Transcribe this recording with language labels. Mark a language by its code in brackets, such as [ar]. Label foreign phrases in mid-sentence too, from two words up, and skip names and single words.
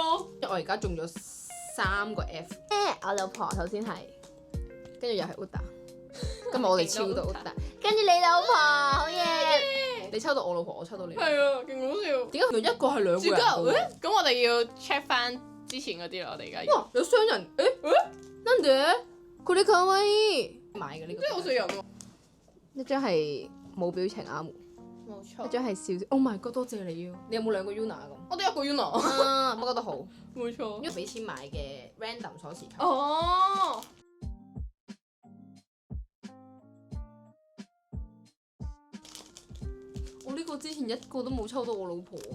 [yue] 我而家中咗3個 F。我老婆首先係，跟住又係 Uda。今日我哋超到 Uda，跟住你老婆，好嘢！你抽到我老婆，我抽到你。係啊，勁好笑。點解原來一個係2個人主角嘅？咁我哋要 check 翻之前嗰啲啦，我哋而家要。 [ja] 哇！ [yue] 有雙人 [ja] なんで？これかわいい。 [yue] 買嘅呢個。真係好少人喎。一張係冇表情啱，冇錯一張係笑。 [en] Oh my god！ [yue] 多謝你啊！你有冇2個 Yuna 咁？我哋一個 Yuna。啊，不過都好。冇錯。因為俾錢買嘅 random 鎖匙扣。哦。我呢個之前一個都冇抽到我老婆啊！